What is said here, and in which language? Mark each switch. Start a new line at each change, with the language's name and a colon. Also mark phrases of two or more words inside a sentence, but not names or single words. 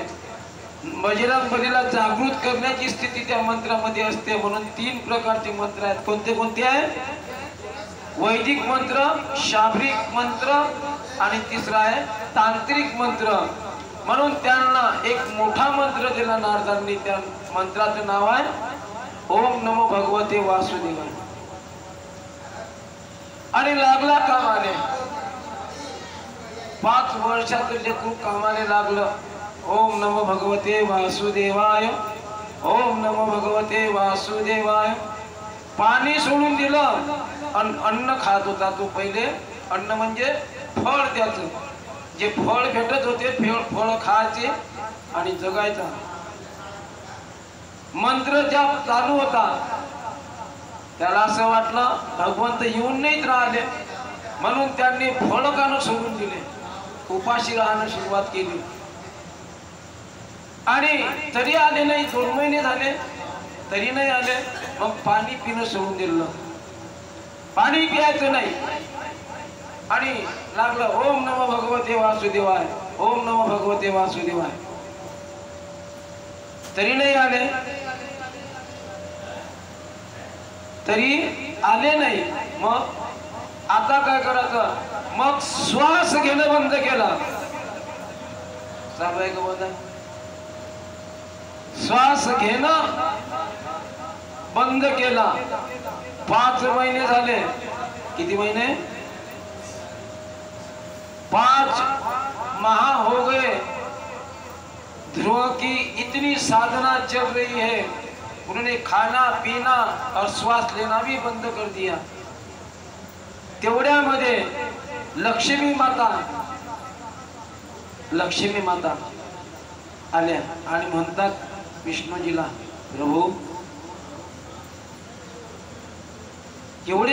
Marathi: बजरंग बलीला जागृत करण्याची स्थिती त्या मंत्रामध्ये असते. म्हणून 3 प्रकारचे मंत्र आहेत. कोणते कोणते आहेत? वैदिक मंत्र, शाब्रिक मंत्र आणि तिसरा आहे तांत्रिक मंत्र. म्हणून त्यांना एक मोठा मंत्र दिला नारदांनी. त्या मंत्राचं नाव आहे
Sanskrit: ओम नमो भगवते वासुदेवाय.
Marathi: आणि लागला कामाने. 5 वर्षात लेकरू कामाने लागलं.
Sanskrit: ओम नमो भगवते वासुदेवाय, ओम नमो भगवते वासुदेवाय.
Marathi: पाणी सोडून दिलं आणि अन्न खात होता तो. पहिले अन्न म्हणजे फळ, त्याचं जे फळ भेटत होते फळ खायचे आणि जगायचा. मंत्र जाप चालू होता. त्याला असं वाटलं भगवंत येऊन नाहीत राहिले, म्हणून त्यांनी फळ खाणं सोडून दिले, उपाशी राहणं सुरुवात केली. आणि तरी आले नाही. 2 महिने झाले तरी नाही आले. मग पाणी पिणं सोडून दिलं, पाणी प्यायचं नाही. आणि लागलं
Sanskrit: ओम नमो भगवते वासुदेवाय, ओम नमो भगवते वासुदेवाय.
Marathi: तरी नाही आले, तरी आले नाही. मग आता काय करायचं? मग श्वास घेणं बंद केला. चालू आहे का बंद? श्वास घेणं बंद केला. 5 महिने झाले. किती महिने?
Hindi: 5 माह हो गए. ध्रुव की इतनी साधना चल रही है, उन्होंने खाना पीना और श्वास लेना भी बंद कर दिया.
Marathi: तेवढ्यामध्ये लक्ष्मी माता आल्या आणि म्हणतात विष्णूजीला, प्रभू एवढे